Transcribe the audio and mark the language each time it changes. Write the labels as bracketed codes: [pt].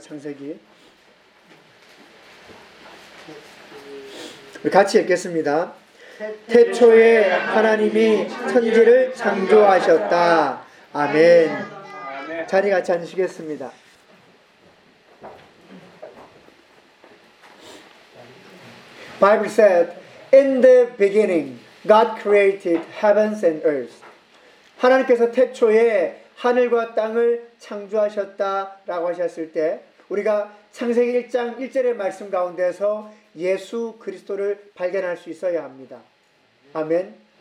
[ko] 창세기 우리 같이 읽겠습니다. 태초에 하나님이 천지를 창조하셨다. 아멘. 자리 같이 앉으시겠습니다. [en] 바이블 said, In the beginning, God created heavens and earth. [ko] 하나님께서 태초에 하늘과 땅을 창조하셨다라고 하셨을 때 우리가 창세기 1장 1절의 말씀 가운데서 예수 그리스도를 발견할 수 있어야 합니다. 아멘.